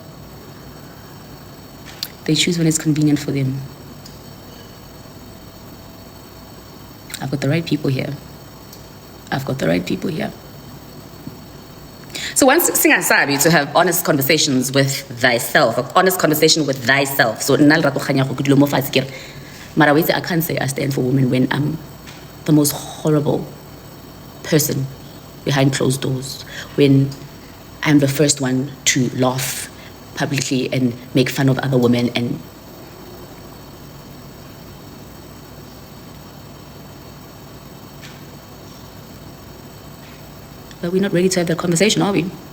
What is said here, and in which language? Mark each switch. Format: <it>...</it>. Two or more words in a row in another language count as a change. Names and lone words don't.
<en>They choose when it's convenient for them. I've got the right people here. So once singasabi to have honest conversations with thyself, an honest conversation with thyself. So Lerato Kganyago</en> <tn>kudulo mo fatshe kere,</tn> <en>mara I can't say I stand for women when I'm the most horrible person behind closed doors. When I'm the first one to laugh publicly and make fun of other women, and but we're not ready to have that conversation, are we?</en>